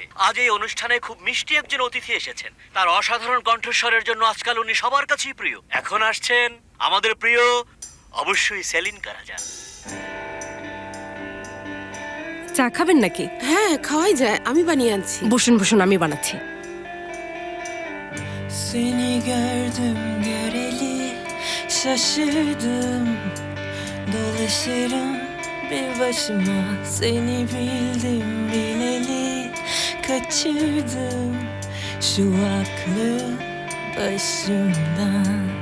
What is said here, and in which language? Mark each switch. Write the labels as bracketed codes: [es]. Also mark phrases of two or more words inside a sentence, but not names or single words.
[bn] আজ এই অনুষ্ঠানে খুব মিষ্টি একজন অতিথি এসেছেন। তার অসাধারণ কণ্ঠস্বরের জন্য আজকাল উনি সবার কাছেই প্রিয়। এখন আসছেন আমাদের প্রিয়, অবশ্যই সেলিন কারাজা। চা খাবেন নাকি? হ্যাঁ, খাওয়াই যায়, আমি বানিয়ে আনছি। বসুন বসুন, আমি বানাচ্ছি। [tr] Seni gördüm göreli şaşırdım, dolaşırım bir başıma, seni bildim bileli kaçırdım şu aklı başımdan.